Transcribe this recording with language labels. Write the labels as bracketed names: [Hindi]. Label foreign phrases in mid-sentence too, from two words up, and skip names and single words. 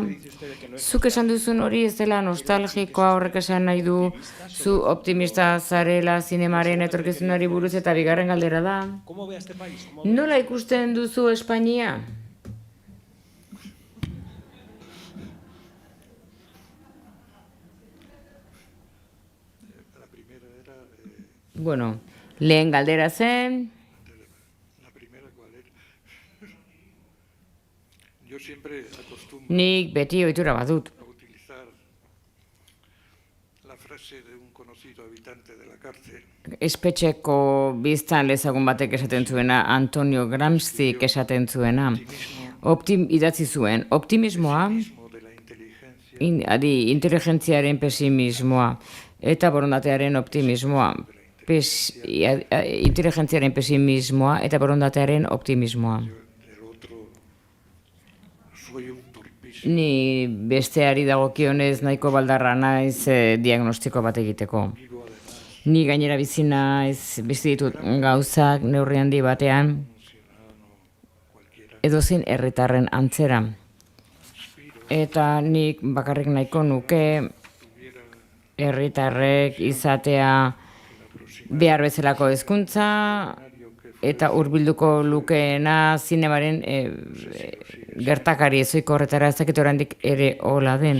[Basque] Zuk esan duzun hori ez dela nostalgikoa, horrek esan nahi du, zu optimista zarela zinemaren etorkizunari buruz, eta bigarren galdera da. Nola ikusten duzu Espainia? Bueno, lehen galdera zen. [Spanish] La primera, ¿cuál era? Yo siempre acostumbro [Basque] Nik beti ohitura badut. [Spanish] a utilizar la frase de un conocido habitante de la cárcel. [Basque] Espetxeko biztan lezagun batek esaten zuena, Antonio Gramsci esaten zuena. Idatzi zuen, optimismoa, [Spanish] De la inteligencia [Basque] inteligentziaren pesimismoa, eta borondatearen optimismoa. Inteligentziaren pesimismoa eta borondatearen optimismoa. [Spanish] del otro, soy un torpísimo. [Basque] Ni besteari dagokionez nahiko baldarra naiz diagnostiko bat egiteko. Ni gainera bizi naiz, bizi ditut gauzak neurri handi batean, edozein herritarren antzera. Eta nik bakarrik nahiko nuke herritarrek izatea behar bezalako hezkuntza eta hurbilduko lukeena zinemaren gertakari ezoiko horretara, ez dakit oraindik ere hola den.